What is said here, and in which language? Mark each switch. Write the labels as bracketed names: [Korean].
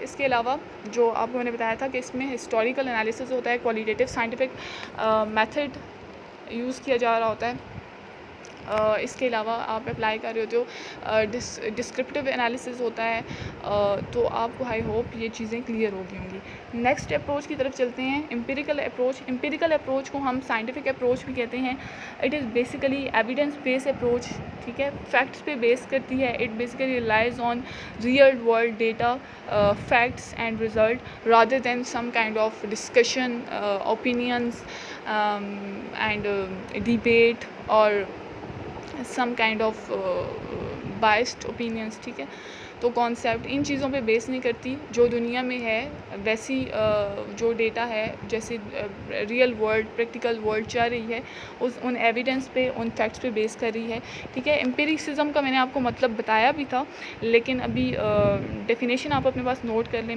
[Urdu] اس کے علاوہ جو آپ کو میں نے بتایا تھا کہ اس میں ہسٹوریکل انالیسس ہوتا ہے, کوالیٹیٹیو سائنٹیفک میتھڈ یوز کیا جا رہا ہوتا ہے. اس کے علاوہ آپ اپلائی کر رہے ہوتے ہو ڈسکرپٹیو انالیسس ہوتا ہے. تو آپ کو آئی ہوپ یہ چیزیں کلیئر ہو گئی ہوں گی. نیکسٹ اپروچ کی طرف چلتے ہیں, امپیریکل اپروچ. امپیریکل اپروچ کو ہم سائنٹیفک اپروچ بھی کہتے ہیں. [English] it is basically evidence base approach, [Urdu] ٹھیک ہے, فیکٹس پہ بیس کرتی ہے. [English] It basically relies on real world data, facts and result rather than some kind of discussion, opinions and debate or some kind of biased opinions, ٹھیک ہے. [Urdu] تو concept in چیزوں پہ بیس نہیں کرتی. جو دنیا میں ہے ویسی جو ڈیٹا ہے, جیسے ریئل ورلڈ, پریکٹیکل ورلڈ چل رہی ہے, ان ایویڈنس پہ, ان فیکٹس پہ بیس کر رہی ہے, ٹھیک ہے. امپیریسزم کا میں نے آپ کو مطلب بتایا بھی تھا, لیکن ابھی ڈیفینیشن آپ اپنے پاس نوٹ کر لیں.